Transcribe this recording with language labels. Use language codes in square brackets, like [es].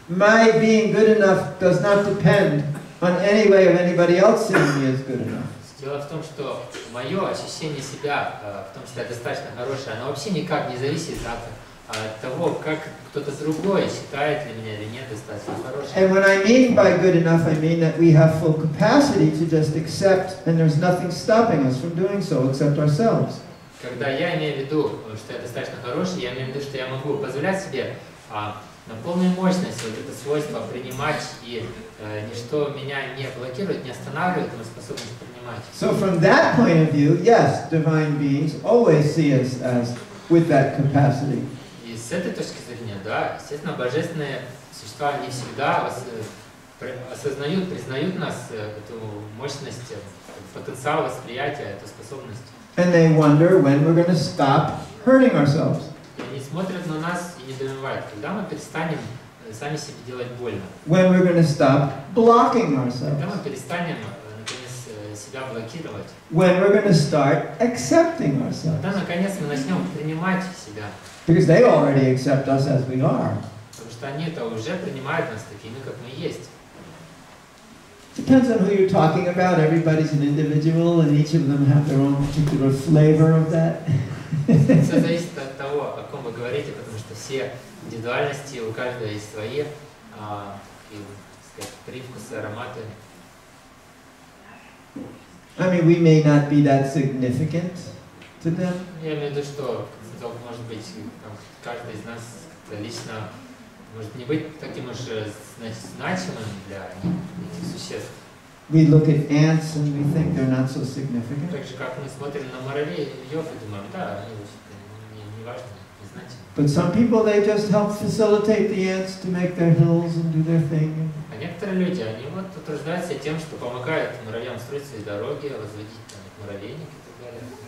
[en] My being good enough does not depend on any way of anybody else seeing me as good enough. [ru] Дело в том, что мое ощущение себя, в том числе достаточно хорошее, оно вообще никак не зависит от того, как кто-то другой считает ли меня или нет достаточно хорошим. [en] And when I mean by good enough, I mean that we have full capacity to just accept, and there's nothing stopping us from doing so except ourselves. [ru] Когда я имею в виду, что я достаточно хороший, я имею в виду, что я могу позволять себе на полную мощность вот это свойство принимать, и ничто меня не блокирует, не останавливает мою способность принимать. [en] So from that point of view, yes, divine beings always see us as with that capacity. [ru] И с этой точки зрения, да, естественно, божественные существа не всегда осознают, признают нас, эту мощность, потенциал восприятия, эту способность. [en] And they wonder when we're going to stop hurting ourselves. [ru] И они смотрят на нас и недоумевают, когда мы перестанем сами себе делать больно. [en] When we're going to stop blocking ourselves. [ru] Когда мы перестанем, наконец, себя блокировать. [en] When we're going to start accepting ourselves. [ru] Когда, наконец, мы начнем принимать себя. [en] Because they already accept us as we are. [ru] Потому что они-то уже принимают нас такими, как мы есть. [en] Depends on who you're talking about. Everybody's an individual, and each of them have their own particular flavor of that. [ru] Все зависит от того, о ком вы говорите, потому что все индивидуальности, у каждого есть свои и, так сказать, привкусы, ароматы. [en] I mean, we may not be that significant to them. [ru] Я имею в виду, что может быть там, каждый из нас лично может не быть таким уж значимым для этих существ. [en] We look at ants and we think they're not so significant. [ru] Так же, как мы смотрим на муравей, и думаем, да, они не важны, не значимы. [en] But some people, they just help facilitate the ants to make their hills and do their thing. [ru] А некоторые люди, они вот утруждаются тем, что помогают муравьям строить свои дороги, возводить там муравейник и так далее.